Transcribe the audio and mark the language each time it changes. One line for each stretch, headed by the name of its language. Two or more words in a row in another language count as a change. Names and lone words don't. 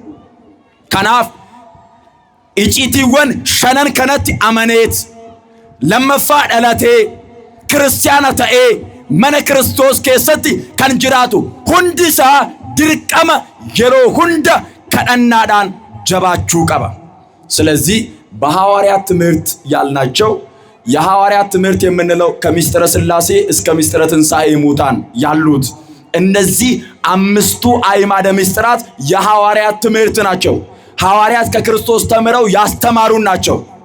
Oromo: Kanaaf icciitiiwwan shanan kanatti amaneet lammaffaa dhalatee kiristaana ta'ee mana Kiristoos keessatti kan jiraatu hundi isaa dirqama yeroo hunda kadhannaadhaan jabaachuu qaba።
Amharic: ስለዚህ በሐዋርያት ትምህርት ያልናቸው የሐዋርያት ትምህርት የምንለው ከምስጢረ ሥላሴ እስከ ምስጢረ ትንሣኤ ሙታን ያሉት እነዚህ አምስቱ አዕማደ ምስጢራት የሐዋርያት ትምህርት ናቸው። ሐዋርያት ከክርስቶስ ተምረው ያስተማሩ ናቸው።